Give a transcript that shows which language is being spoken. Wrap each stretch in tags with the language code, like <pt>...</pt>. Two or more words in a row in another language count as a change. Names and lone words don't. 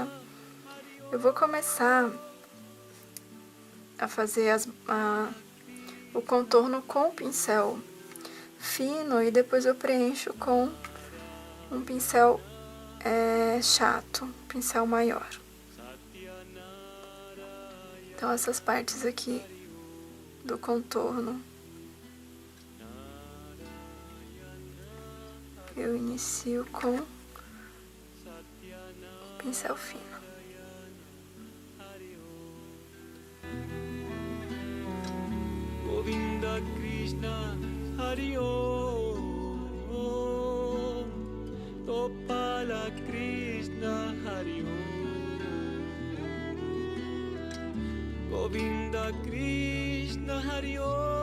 <pt>Eu vou começar a fazer o contorno com o pincel fino e depois eu preencho com um pincel chato, um pincel maior. Então essas partes aqui do contorno eu inicio com o pincel fino. Govinda Krishna Hari Om, Gopala Krishna Hari Om, Govinda Krishna Hari Om,</pt>